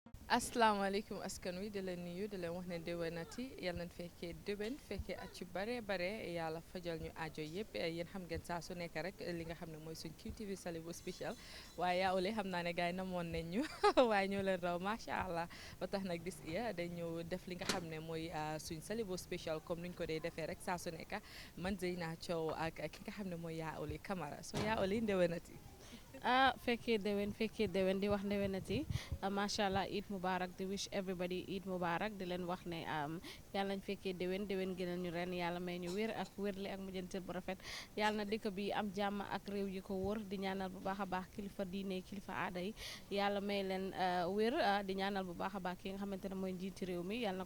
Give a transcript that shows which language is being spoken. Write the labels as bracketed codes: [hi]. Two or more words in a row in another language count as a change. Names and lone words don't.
[wo] asalaamaaleykum askan wi di leen nuyu di leen wax ne déwénati yal nañ fekkee déwén fekkee at yu bare bare yàlla fajal ñu aajo yëpp yéen xam ngeen saa su nekk rek li nga xam ne mooy suñ QTV Salibu spécial waaye yaa ole xam naa ne gars yi namoon nañ ñu waaye ñoo leen raw [ar] macha allah [wo] ba tax nag dis iya dañ ñëw def li nga xam ne mooy suñ Salibu spécial comme nuñ ko dee defee rek saa su nekk man Zeyna Thiaw ak ki nga xam ne mooy yaa ole Camara so yaa ole déwénati fekkee déwén di wax déwénati [ar] macha allah Eid Mubarak [wo] di [en] wish everybody [ar] Eid Mubarak [wo] di leen wax ne yàlla nañ fekkee déwén gënal ñu ren yàlla may ñu wér ak wérle ak mujjantel bu rafet yàlla na dëkk bi am jàmm ak réew yi ko wër di ñaanal bu baax a baax kilifa diine kilifa aada yi yàlla may leen wér di ñaanal bu baax a baax ki nga xamante ne mooy njiiti réew mi yàlla na